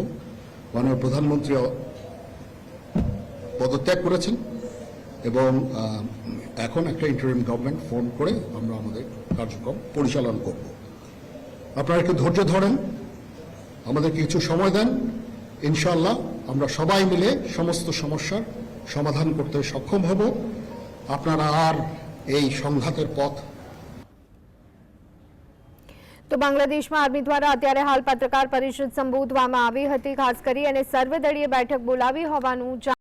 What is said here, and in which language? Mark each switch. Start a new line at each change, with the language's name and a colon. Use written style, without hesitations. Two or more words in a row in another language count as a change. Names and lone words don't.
Bangla: মাননীয় প্রধানমন্ত্রী পদত্যাগ করেছেন এবং এখন একটা
English: interim government form
Bangla: করে আমরা আমাদের কার্যক্রম পরিচালনা করব। আপনারা একটু ধৈর্য ধরেন, আমাদের কিছু সময় দেন,
Arabic: إن شاء الله
Bangla: আমরা সবাই মিলে সমস্ত সমস্যার সমাধান করতে সক্ষম হব। আপনারা আর এই সংঘাতের પથ
Gujarati: તો બાંગ્લાદેશમાં આર્મી દ્વારા અત્યારે હાલ પત્રકાર પરિષદ સંબોધવામાં આવી હતી, ખાસ કરી અને સર્વદળીય બેઠક બોલાવી હોવાનું